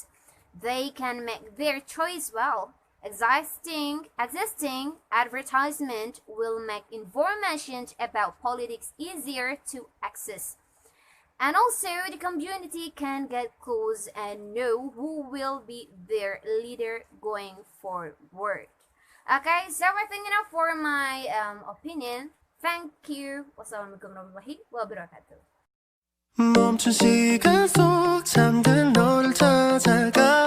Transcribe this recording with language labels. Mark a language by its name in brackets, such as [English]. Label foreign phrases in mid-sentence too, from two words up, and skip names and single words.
[English] They can make their choice well. Existing advertisement will make information about politics easier to access. And also, the community can get close and know who will be their leader going forward. Okay, so I think enough for my opinion. Thank you. [Arabic] والسلام عليكم ورحمة الله وبركاته. [Korean] 멈춘 시간 속 잠든 너를 찾아가